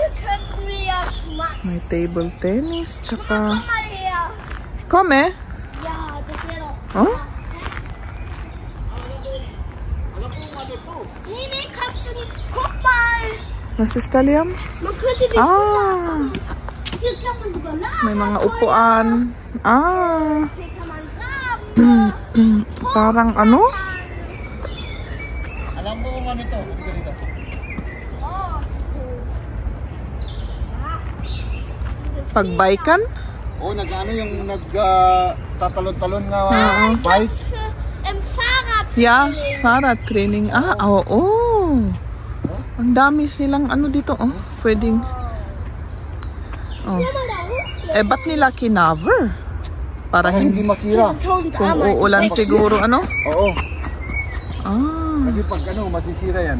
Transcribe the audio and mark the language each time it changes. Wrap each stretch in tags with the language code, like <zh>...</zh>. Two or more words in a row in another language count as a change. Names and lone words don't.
<tl>May</tl> <en>table tennis,</en> <tl>tsaka...</tl> <de>Komm, eh? Ja, das wäre doch. Oh? Nee, kannst du nicht. Guck mal. Was ist da, Liam? Man könnte dich hier kann man sogar laden.</de> <tl>May mga upuan.</tl> <de>Hier kann man graben.</de> <tl>Parang ano? Alam mo kung ano ito? Dito. Pagbaykan? Nag-ano yung nagtatalon-talon nga bikes. Fahrrad. Yeah, Fahrradtraining. Oo. Ang dami silang ano dito, oh. Pwedeng... Oh. Ba't nila kinaver? Para Hindi masira. kung uulan siguro, ano? Oo. Ah. Kasi pag masisira yan.</tl>